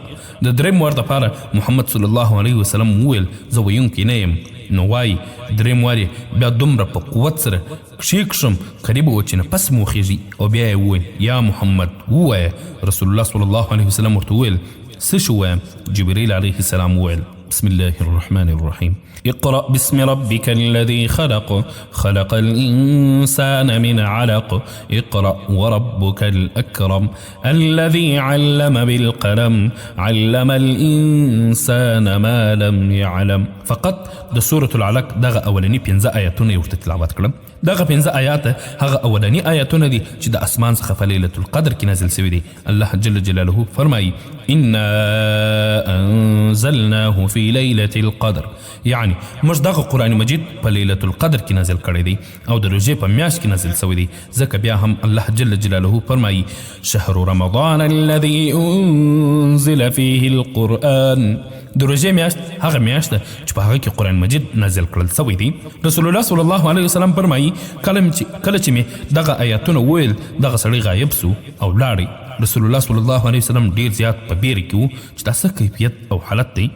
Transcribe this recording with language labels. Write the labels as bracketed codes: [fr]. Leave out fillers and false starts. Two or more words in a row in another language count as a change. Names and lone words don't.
[ps] د درېیم وار دپاره محمد [ar] صلی الله علیه وسلم [ps] وویل زه ویونکی نه یم. نو وایي درېیم وار یې بیا دومره په قوت سره کښې کښم قریبه و چې نفس مو وخېږي او بیا یې وویل یا محمد ووایه. رسول الله [ar] صلی الله علیه وسلم [ps] ورته وویل څه شو ووایم؟ [ar] جبرائیل علیه السلام وویل بسم الله الرحمن الرحیم اقرأ باسم ربك الذي خلق خلق الإنسان من علق اقرأ وربك الأكرم الذي علم بالقلم علم الإنسان ما لم يعلم. [ps] فقط د سورة العلق دغه اولنی 15 آیاتونه یې ورته تلاوت کړم. دغه 15 آیات هغه اولنی آیاتونه دي چې د اسمان څخه په [ar] لیلة القدر [ps] کې نازل شوي دي. [ar] الله جل جلاله فرمایي انا انزلناه في ليلة القدر، [ps] یعنی موږ دغه قرآن مجید په [ar] لیلة القدر [ps] کې نازل کړی دی او د روژې په میاشت کې نازل شوی دی. ځکه بیا هم [ar] الله جل جلاله فرمایي شهر رمضان الذي انزل فيه القرآن. [ps] د روژې میاشت هغه میاشت ده چې په هغه کې قرآن مجید نازل کړل شوی دی. رسول الله [ar] صلی الله علیه وسلم [ps] فرمایي کله چې مې دغه آیاتونه وویل دغه سړی غایب سو او لاړی. رسول الله [ar] صلی الله علیه وسلم [ps] ډیر زیات په بیره کې و چې دا څه کیفیت او حالت دی.